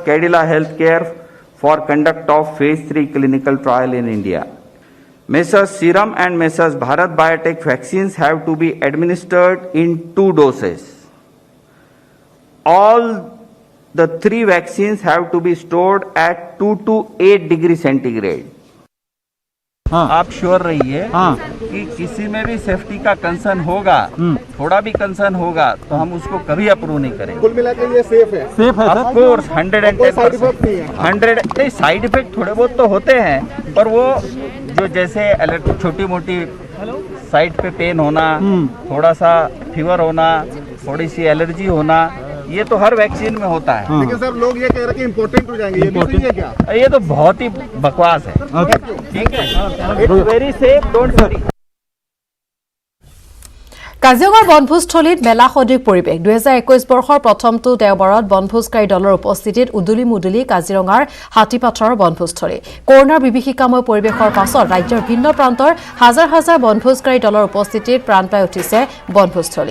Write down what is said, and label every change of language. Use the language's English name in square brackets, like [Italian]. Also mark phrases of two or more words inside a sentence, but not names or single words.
[English] Cadila Healthcare for conduct of phase 3 clinical trial in India. Messrs. Serum and Messrs. Bharat Biotech vaccines have to be administered in 2 doses. All the 3 vaccines have to be stored at 2 to 8 degree centigrade. [Hindi] आप श्योर रहिए कि किसी में भी सेफ्टी का कंसर्न होगा, थोड़ा भी कंसर्न होगा तो हम उसको कभी अप्रूव नहीं करेंगे। कुल मिलाकर ये सेफ है [English] of course 110%. [Hindi] नहीं, [English] side effect [Hindi] थोड़े बहुत तो होते हैं, पर वो जो जैसे छोटी मोटी साइड पे पेन होना, थोड़ा सा फीवर होना, थोड़ी सी एलर्जी होना, ये तो हर वैक्सीन में होता है। लेकिन सर लोग ये कह रहे हैं कि इम्पोर्टेंट हो जाएंगे, ये भी सही है क्या? ये तो बहुत ही बकवास है। ठीक है, [English] It's very safe, don't worry. [Assamese] কাজিৰঙাৰ বনভোজস্থলীত মেলা সদৃশ পৰিৱেশ 2021 বৰ্ষৰ প্ৰথমটো দেওবাৰত বনভোজকাৰী দলৰ উপস্থিতিত উদুলি মুদুলি কাজিৰঙাৰ হাতীপাথৰৰ বনভোজস্থলী। কৰোনাৰ বিভীষিকাময় পৰিৱেশৰ পাছত ৰাজ্যৰ ভিন্ন প্ৰান্তৰ হাজাৰ হাজাৰ বনভোজকাৰী দলৰ উপস্থিতিত প্ৰাণ পাই উঠিছে বনভোজস্থলী।